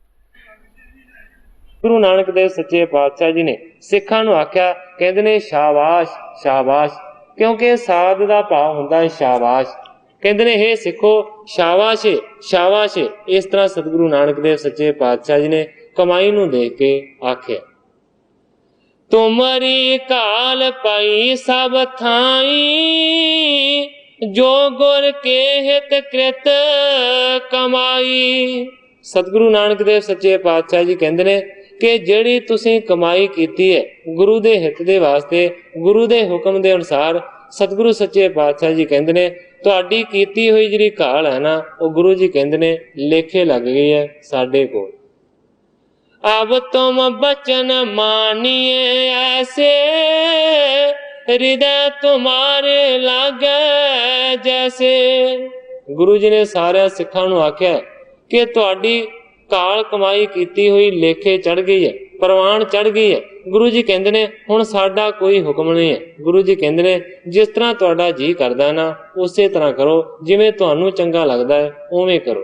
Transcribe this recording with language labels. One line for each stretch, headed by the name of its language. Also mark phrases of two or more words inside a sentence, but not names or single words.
Punjabi: ਗੁਰੂ ਨਾਨਕ ਦੇਵ ਸੱਚੇ ਪਾਤਸ਼ਾਹ ਜੀ ਨੇ ਸਿੱਖਾਂ ਨੂੰ ਆਖਿਆ, ਕਹਿੰਦੇ ਨੇ ਸ਼ਾਬਾਸ਼ ਸ਼ਾਬਾਸ਼, ਕਿਉਂਕਿ ਸਾਧ ਦਾ ਭਾਵ ਹੁੰਦਾ ਹੈ ਸ਼ਾਬਾਸ਼। ਕਹਿੰਦੇ ਨੇ ਹੇ ਸਿੱਖੋ ਸ਼ਾਬਾਸ਼ ਸ਼ਾਬਾਸ਼। ਇਸ ਤਰ੍ਹਾਂ ਸਤਿਗੁਰੂ ਨਾਨਕ ਦੇਵ ਸੱਚੇ ਪਾਤਸ਼ਾਹ ਜੀ ਨੇ ਕਮਾਈ ਨੂੰ ਦੇਖ ਕੇ ਆਖਿਆ,
Braj: तुमरी काल पाई सब थाई, जो गुर के हित कृत कमाई।
Punjabi: ਸਤਿਗੁਰੂ ਨਾਨਕ ਦੇਵ ਸੱਚੇ ਪਾਤਸ਼ਾਹ ਜੀ ਕਹਿੰਦੇ ਨੇ ਕਿ ਜਿਹੜੀ ਤੁਸੀਂ ਕਮਾਈ ਕੀਤੀ ਹੈ ਗੁਰੂ ਦੇ ਹਿੱਤ ਦੇ ਵਾਸਤੇ, ਗੁਰੂ ਦੇ ਹੁਕਮ ਦੇ ਅਨੁਸਾਰ, ਸਤਿਗੁਰੂ ਸੱਚੇ ਪਾਤਸ਼ਾਹ ਜੀ ਕਹਿੰਦੇ ਨੇ ਤੁਹਾਡੀ ਕੀਤੀ ਹੋਈ ਜਿਹੜੀ ਘਾਲ ਹੈ ਨਾ, ਉਹ ਗੁਰੂ ਜੀ ਕਹਿੰਦੇ ਨੇ ਲੇਖੇ ਲੱਗ ਗਈ ਹੈ ਸਾਡੇ ਕੋਲ।
Braj: अब तुम बचन मानिए ऐसे, हृदय तुम्हारे लागे जैसे।
Punjabi: ਗੁਰੂ ਜੀ ਨੇ ਸਾਰੇ ਸਿੱਖਾਂ ਨੂੰ ਆਖਿਆ ਕਿ ਤੁਹਾਡੀ ਘਾਲ ਕਮਾਈ ਕੀਤੀ ਹੋਈ ਲੇਖੇ ਚੜ੍ਹ ਗਈ ਹੈ, ਪਰਵਾਨ ਚੜ੍ਹ ਗਈ ਹੈ। ਗੁਰੂ ਜੀ ਕਹਿੰਦੇ ਨੇ ਹੁਣ ਸਾਡਾ ਕੋਈ ਹੁਕਮ ਨਹੀਂ ਹੈ। ਗੁਰੂ ਜੀ ਕਹਿੰਦੇ ਨੇ ਜਿਸ ਤਰ੍ਹਾਂ ਤੁਹਾਡਾ ਜੀਅ ਕਰਦਾ ਹੈ ਨਾ, ਉਸੇ ਤਰ੍ਹਾਂ ਕਰੋ, ਜਿਵੇਂ ਤੁਹਾਨੂੰ ਚੰਗਾ ਲੱਗਦਾ ਹੈ ਉਵੇਂ ਕਰੋ।